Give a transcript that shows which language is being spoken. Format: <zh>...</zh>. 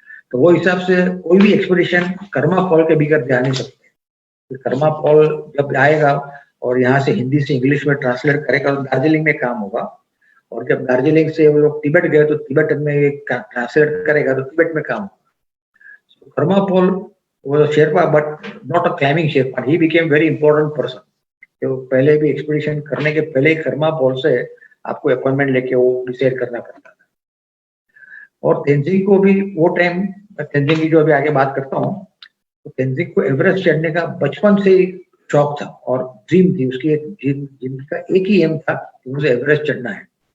<hi>तो वो हिसाब से कोई भी एक्सपीडिशन कर्मा पॉल के बगैर जा नहीं सकते। तो कर्मा पॉल जब आएगा और यहाँ से हिंदी से इंग्लिश में ट्रांसलेट करेगा तो दार्जिलिंग में काम होगा, और जब दार्जिलिंग से वो लोग तिब्बत गए तो तिब्बतन में ट्रांसलेट करेगा तो तिब्बत में काम होगा।</hi> <en>Karma Paul was a Sherpa, but not a climbing Sherpa. He became very important person.</en> <hi>तो पहले भी एक्सपीडिशन करने के पहले ही कर्मा पॉल से आपको अपॉइंटमेंट लेके वो डिसाइड करना पड़ता था। और तेंजिंग को भी वो टाइम, तेंजिंग की जो अभी आगे बात करता हूँ, तो तेंजिंग को एवरेस्ट चढ़ने का बचपन से ही शौक था और ड्रीम थी उसकी, एक जिनका एक ही एम था कि मुझे एवरेस्ट चढ़ना है।</hi>